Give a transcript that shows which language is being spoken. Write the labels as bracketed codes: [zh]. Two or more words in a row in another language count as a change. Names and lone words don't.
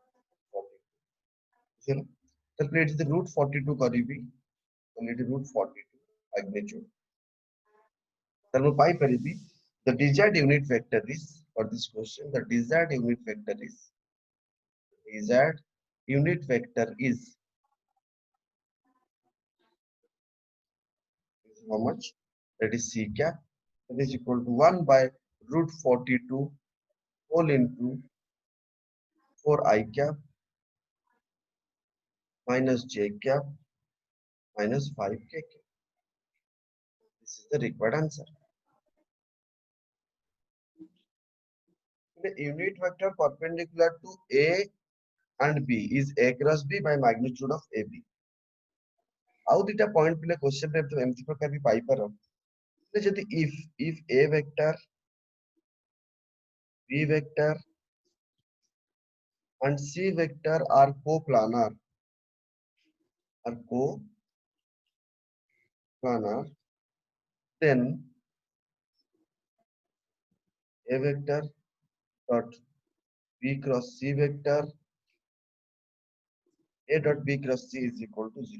[en] 42 [or] ବୁଝିଲ ତାହେଲେ ଏଠି root 42 କରିବି ତାହେଲେ ଏଠି root 42 magnitude ତାହେଲେ ମୁଁ ପାଇପାରିବି [en] the desired unit vector is for this question the desired unit vector is how much that is c cap that is equal to 1 by root 42 whole into 4 I cap minus j cap minus 5 k cap. This is the required answer. The unit vector perpendicular to A and B is A cross B by magnitude of AB. [or] ଆଉ ଦିଟା ପଏଣ୍ଟ ପିଲେ क्वेश्चन ରେ ଏମିତି ପ୍ରକାର ବି ପାଇପାର ଯଦି [en] if A vector B vector and C vector are coplanar then A vector dot B cross C vector A dot B cross C is equal to 0.